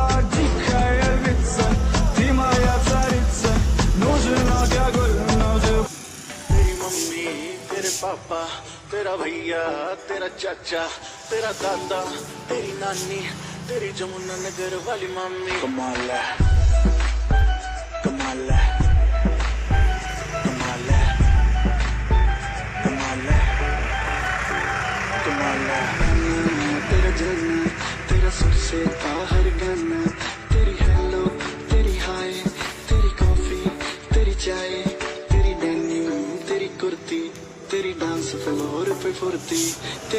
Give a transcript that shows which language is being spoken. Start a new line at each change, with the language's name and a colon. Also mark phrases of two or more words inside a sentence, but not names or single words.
Russian: Дикая львица, ты моя царица, нужен алкоголь, нужен.
Hindi: तेरी मम्मी तेरे पापा तेरा भैया तेरा चाचा तेरा दादा तेरी नानी तेरी जमुना नगर वाली मम्मी कमाल है कमाल है कमाल है कमाल है कमाल है तेरा जलना तेरा सबसे बाहर गाना तेरी हेलो तेरी हाय तेरी कॉफी तेरी चाय तेरी डेनिम तेरी कुर्ती तेरी
English: dance floor
Hindi: पे फुर्ती